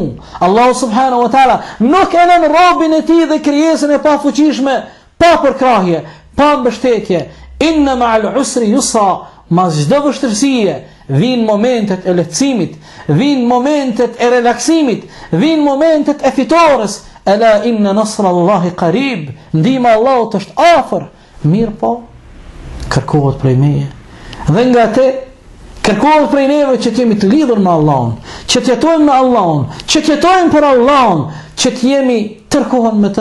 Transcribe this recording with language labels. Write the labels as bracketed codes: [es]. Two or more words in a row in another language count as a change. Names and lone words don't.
[sq] Allahu [ar] سبحانه وتعالى [sq] nuk e lën robën e tij dhe krijesën e pafuqishme pa përkrahje, pa mbështetje. [ar] إن مع العسر يسرا, [sq] mas çdo vështirësie vijnë momentet e lehtësimit, vijnë momentet e relaksimit, vijnë momentet e fitores. [ar] ألا إن نصر الله قريب, [sq] ndihma e Allahut është afër. Mirë po, kërkohet prej meje. Dhe nga te kërkohet prej neve që të jemi të lidhur me Allahun, që të jetojmë me Allahun, që të jetojmë për Allahun, që të jemi tërkohën me të.